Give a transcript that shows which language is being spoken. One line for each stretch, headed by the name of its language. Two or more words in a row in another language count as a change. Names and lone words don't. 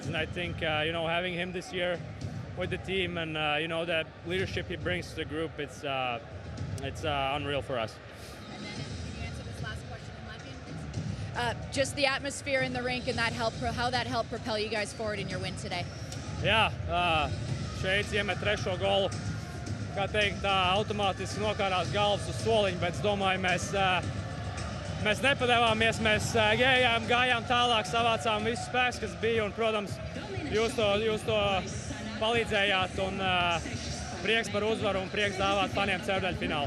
English: And I think having him this year with the team, and that leadership he brings to the group, it's unreal for us. And then can you answer this last question in Latvian, please? Just the atmosphere in the rink and how that helped propel you guys forward in your win today.
Latvian: Jā, Šveice iemet trešo golu. Kā teikt, tā automātiski nokārās galvas uz soliņu, bet es domāju, mēs nepadevāmies, mēs gājām tālāk, savācām visu spēks, kas bija, un, protams, jūs to palīdzējāt, un prieks par uzvaru un prieks dāvāt faniem ceturdaļfinālu.